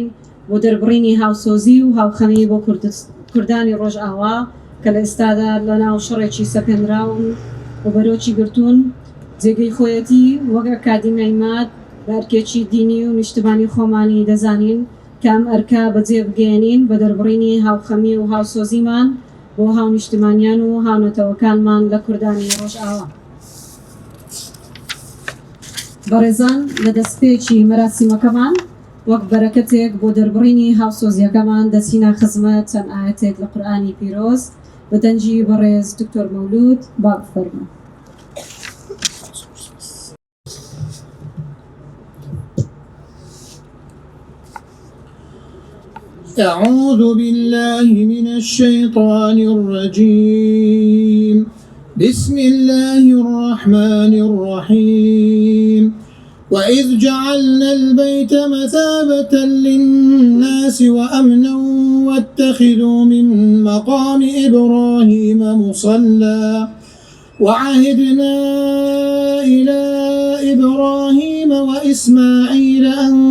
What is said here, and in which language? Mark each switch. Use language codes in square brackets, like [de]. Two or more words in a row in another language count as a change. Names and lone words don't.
[ckb] بۆ دەربڕینی هاوسۆزی و هاوخەمی بۆ کوردانی ڕۆژئاوا کە لە ئێستادا لە ناو شەڕێکی سەپێنراون و بەرۆکی گرتوون جێگەی خۆیەتی وەک ئەکادیمیای مات بەرکێکی دینی و نیشتمانی خۆمانی دەزانین کە ئەم ئەرکا بەجێ بگەێنین بە دەربڕینی هاوخەمی و هاوسۆزیمان بۆ هاو نیشتمانیان و هاونەتەوەکانمان لە کوردانی ڕۆژئاوا. بەڕێزان لە دەستپێکی مەراسیمەکەمان وەک بەرەکەتێک بۆ دەربڕینی هاوسۆزیەکەمان دەچینە خزمەت چەند ئاەتێک لە قورئانی پیرۆز بە دەنجی بەڕێز دکتۆر مەولود با بفەرمون. [ar] أعوذ بالله من الشيطان الرجيم بسم الله الرحمن الرحيم وإذ جعلنا البيت مثابة للناس وأمنا واتخذوا من مقام إبراهيم مصلى وعهدنا إلى إبراهيم وإسماعيل أن